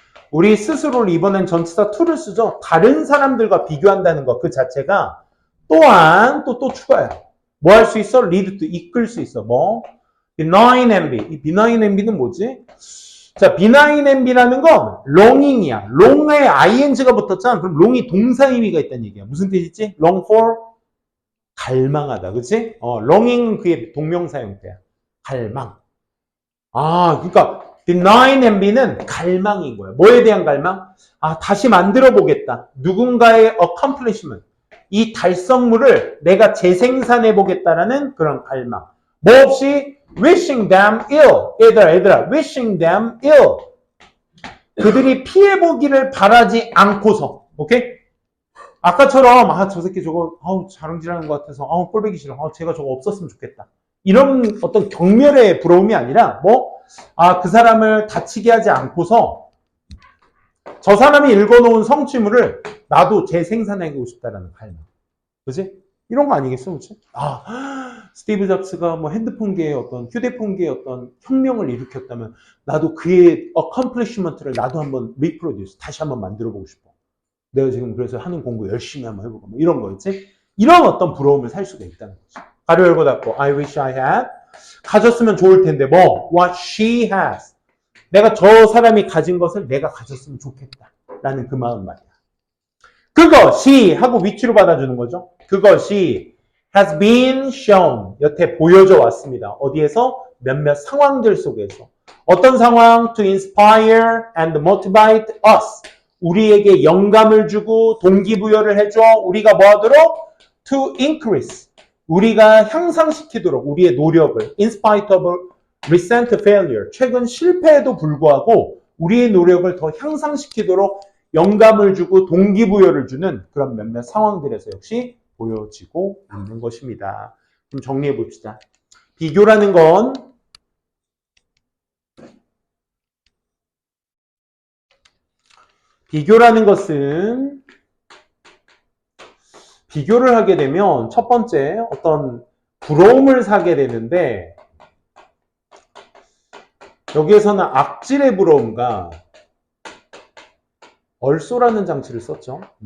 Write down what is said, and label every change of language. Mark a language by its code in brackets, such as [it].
[ko] 우리 스스로를 이번엔 전치사 to를 쓰죠. 다른 사람들과 비교한다는 것 그 자체가 또한 또 추가야. 뭐 할 수 있어? [en] lead to [ko] 이끌 수 있어. 뭐? [en] benign envy. [ko] 이 [en] benign envy [ko] 는 뭐지? 자, benign envy라는 건 longing이야. long에 ing가 붙었잖아. 그럼 long이 동사 의미가 있다는 얘기야. 무슨 뜻이지? [en] long for [ko] 갈망하다. 그치? longing은 그의 동명사 형태야. 갈망. 그러니까 benign envy는 갈망인 거야. 뭐에 대한 갈망? 다시 만들어 보겠다. 누군가의 accomplishment. 이 달성물을 내가 재생산해 보겠다라는 그런 갈망. 뭐 없이 [en] wishing them ill. [ko] 얘들아, wishing them ill. 그들이 피해 보기를 바라지 않고서. 오케이? 아까처럼 저 새끼 저거 자랑질하는 것 같아서 꼴보기 싫어. 제가 저거 없었으면 좋겠다. 이런 어떤 경멸의 부러움이 아니라 그 사람을 다치게 하지 않고서 저 사람이 읽어놓은 성취물을 나도 재생산하고 싶다라는 갈망. 그지? 이런 거 아니겠어, 그치? 스티브 잡스가 뭐 핸드폰계의 휴대폰계의 어떤 혁명을 일으켰다면 나도 그의 accomplishment를 나도 한번 reproduce, 다시 한번 만들어보고 싶어. 내가 지금 그래서 하는 공부 열심히 한번 해보고 뭐 이런 거 있지? 이런 어떤 부러움을 살 수가 있다는 거지. 가로 열고 닫고 [en] I wish I had. [ko] 가졌으면 좋을 텐데 [en] what she has. [ko] 내가 저 사람이 가진 것을 내가 가졌으면 좋겠다. 라는 그 마음 말이야. 그것이 하고 위치로 받아주는 거죠. 그것이 [en] has been shown. [ko] 여태 보여져 왔습니다. 어디에서? 몇몇 상황들 속에서. 어떤 상황? [en] To inspire and motivate us. [ko] 우리에게 영감을 주고 동기부여를 해줘. 우리가 뭐 하도록? [en] To increase. [ko] 우리가 향상시키도록 우리의 노력을 [en] in spite of recent failure. [ko] 최근 실패에도 불구하고 우리의 노력을 더 향상시키도록 영감을 주고 동기부여를 주는 그런 몇몇 상황들에서 역시 보여지고 있는 것입니다. 그럼 정리해 봅시다. 비교라는 건 비교라는 것은 비교를 하게 되면 첫 번째 어떤 부러움을 사게 되는데 여기에서는 악질의 부러움과 얼쏘라는 장치를 썼죠.